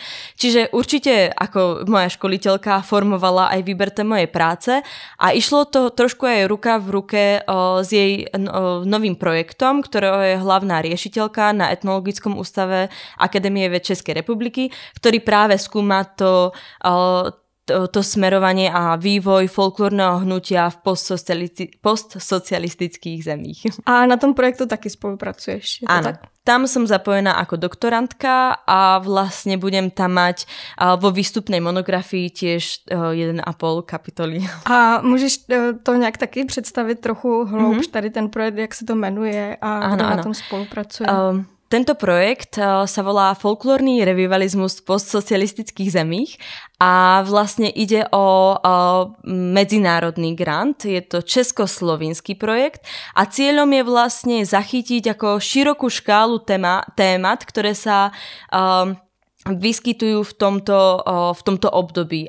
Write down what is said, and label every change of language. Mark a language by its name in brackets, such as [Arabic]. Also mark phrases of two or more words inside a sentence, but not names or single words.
[Slovak] Čiže určite ako moja školiteľka formovala aj výber tej mojej práce a išlo to trošku aj ruka v ruke s jej novým projektom, ktorého je hlavná riešiteľka na Etnologickom ústave Akadémie vied Českej republiky, ktorý práve skúma to smerovanie a vývoj folklórneho hnutia v postsocialistických zemích. [Czech] A na tom projektu taky spolupracuješ? [Slovak] Áno. Tam som zapojená ako doktorantka a vlastne budem tam mať vo výstupnej monografii tiež 1,5 kapitoly. [Czech] A můžeš to nějak taky představit trochu hloubš, tady ten projekt, jak se to jmenuje a kdo na tom spolupracuje? [Slovak] Tento projekt sa volá Folklórny revivalizmus v postsocialistických zemích a vlastne ide o medzinárodný grant. Je to československý projekt a cieľom je vlastne zachytiť ako širokú škálu témat, ktoré sa vyskytujú v tomto období.